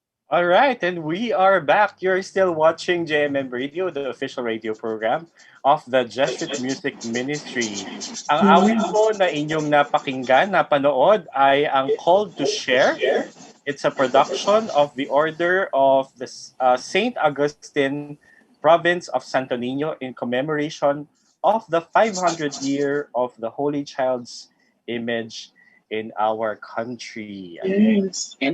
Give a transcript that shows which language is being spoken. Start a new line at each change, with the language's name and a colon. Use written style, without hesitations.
English: All right, and we are back. You're still watching JMM Radio, the official radio program of the Jesuit Music Ministry.
Filipino: Ang awit po na inyong napakinggan, napanood ay ang Call to Share.
English: It's a production of the Order of the Saint Augustine, province of Santo Niño, in commemoration of the 500 year of the Holy Child's image in our country. Yes. And